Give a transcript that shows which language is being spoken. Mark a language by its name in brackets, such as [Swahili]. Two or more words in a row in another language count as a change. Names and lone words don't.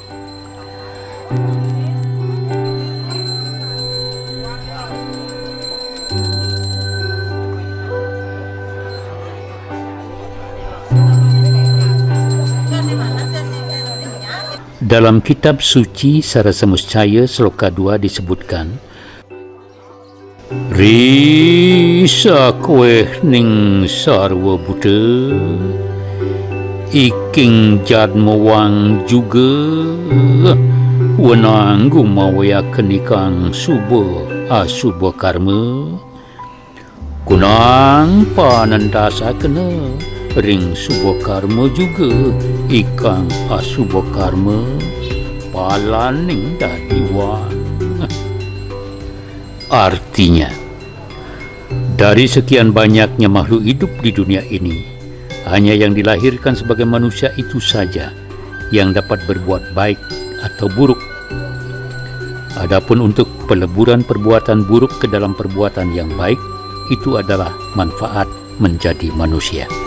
[Indonesian] Dalam kitab suci Sarasamuscaya Sloka 2 disebutkan, [Kawi] Risa kueh ning sarwa buta, iking jadmawang juga, wenang gumawaya kenikang subo asubo karma, kunang panandasa kena, ring subo karma juga, ikang asubo karma, palaning dadiwan. [Indonesian] Artinya, dari sekian banyaknya makhluk hidup di dunia ini, hanya yang dilahirkan sebagai manusia itu saja yang dapat berbuat baik atau buruk. Adapun untuk peleburan perbuatan buruk ke dalam perbuatan yang baik, itu adalah manfaat menjadi manusia.